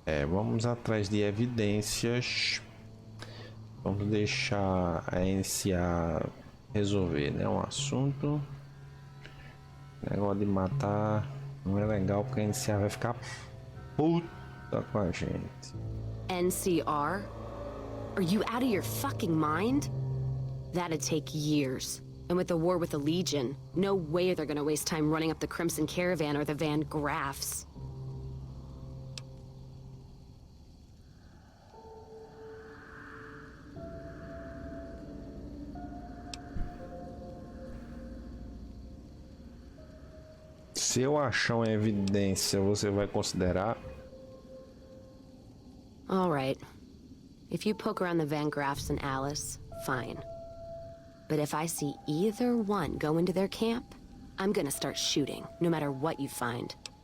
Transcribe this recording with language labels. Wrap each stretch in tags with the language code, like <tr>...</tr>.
<pt>Vamos atrás de evidências. Vamos deixar a NCA resolver, né? Um assunto. Negócio de matar não é legal porque a NCA vai ficar puta com a gente. NCR?</pt> <en>Are you out of your fucking mind? That'd take years. And with the war with the Legion, no way they're gonna waste time running up the Crimson Caravan or the Van Graffs.</en> <pt>Se eu achar uma evidência, você vai considerar?</pt> <en>All right. If you poke around the Van Graffs and Alice, fine. But if I see either one go into their camp, I'm gonna start shooting, no matter what you find.</en>